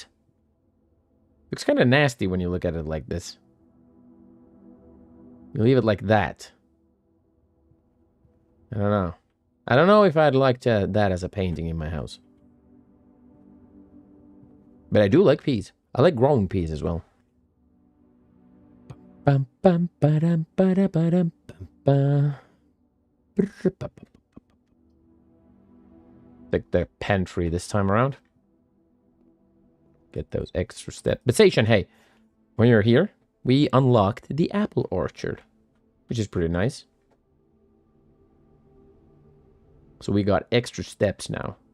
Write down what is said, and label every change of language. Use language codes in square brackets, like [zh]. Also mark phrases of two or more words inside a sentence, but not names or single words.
[en] Looks kind of nasty when you look at it like this. You leave it like that. I don't know. I don't know if I'd like that as a painting in my house. But I do like peas. I like growing peas as well. Bum, bum, ba-dum, ba-da, ba-dum, bum, ba. Like the pantry this time around. Get those extra steps. But Station, hey, when you're here, we unlocked the apple orchard, which is pretty nice. So we got extra steps now.